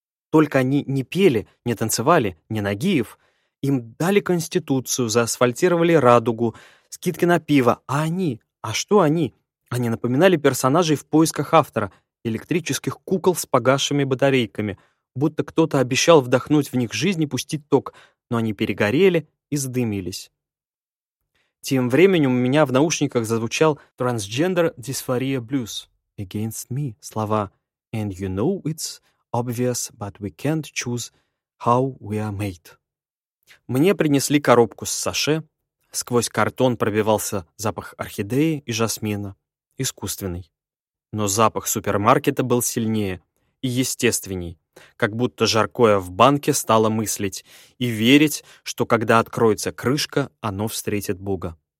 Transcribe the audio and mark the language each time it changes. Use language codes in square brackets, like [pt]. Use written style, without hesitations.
[ru] Только они не пели, не танцевали, не Нагиев. Им дали конституцию, заасфальтировали радугу, скидки на пиво. А они? А что они? Они напоминали персонажей в поисках автора, электрических кукол с погасшими батарейками. Будто кто-то обещал вдохнуть в них жизнь и пустить ток, но они перегорели и задымились. Тем временем у меня в наушниках зазвучал «Transgender Dysphoria Blues» «Against Me» слова [en] «And you know it's obvious, but we can't choose how we are made». [ru] Мне принесли коробку с саше. Сквозь картон пробивался запах орхидеи и жасмина. Искусственный. Но запах супермаркета был сильнее и естественней. Как будто жаркое в банке стало мыслить и верить, что когда откроется крышка, оно встретит Бога.